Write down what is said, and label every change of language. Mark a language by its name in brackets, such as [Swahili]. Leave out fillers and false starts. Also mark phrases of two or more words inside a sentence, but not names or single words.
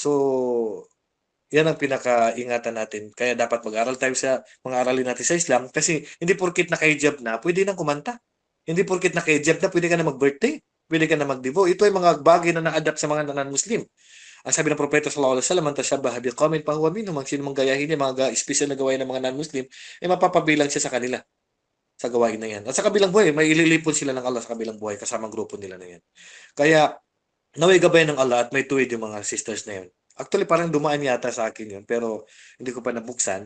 [Filipino] So, yan ang pinaka-ingatan natin. Kaya dapat mag-aral tayo sa mga aralin natin sa Islam kasi hindi porkit naka-hijab na, pwede nang kumanta. Hindi porkit naka-hijab na, pwede ka na mag-birthday. Pwede ka na mag-devo. Ito ay mga bagay na na-adapt sa mga non-Muslim. Ang sabi ng Propeta [Arabic] صلى الله عليه وسلم من تشبه بقوم فهو منهم." [Filipino] Ang sino mang gayahin niya mga special na gawain ng mga non-Muslim, ay mapapabilang siya sa kanila sa gawain na yan. At sa kabilang buhay, may ililipon sila ng Allah sa kabilang buhay kasama ang grupo nila na yan. Kaya naway gabayan ng Allah at may tuwid yung mga sisters na yun. Actually, parang dumaan yata sa akin yun, pero hindi ko pa nabuksan.